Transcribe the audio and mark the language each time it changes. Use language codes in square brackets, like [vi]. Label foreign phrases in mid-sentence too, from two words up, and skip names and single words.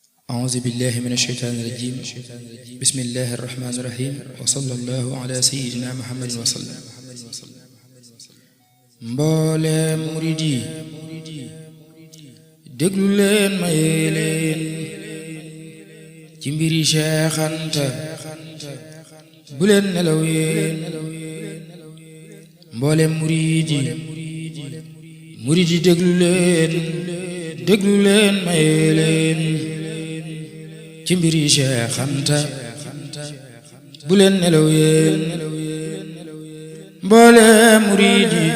[ar] أعوذ بالله من الشيطان الرجيم بسم الله الرحمن الرحيم وصلى الله على سيدنا محمد وسلم [wo] mboolem murid yi déglu leen ma yee leen ci mbiri Cheikh Anta bu leen nelaw yéen mboolem murid yi déglu leen ma yee leen ci mbiri Cheikh Anta bu leen nelaw yéen mboolem murid